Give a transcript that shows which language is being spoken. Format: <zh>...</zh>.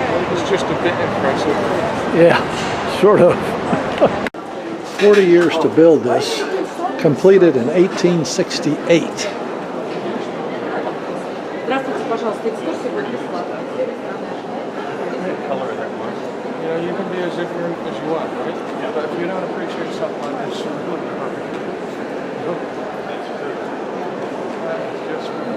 <en>It's just a bit impressive. Yeah, sort of. 40 years to build this completed in 1868.</en> <ru>Здравствуйте, пожалуйста, экскурсия будет бесплатно.</ru> <en>You know, you can be as ignorant as you want, right? Yeah. But if you don't appreciate something, it's really perfect. That's true. Just</en>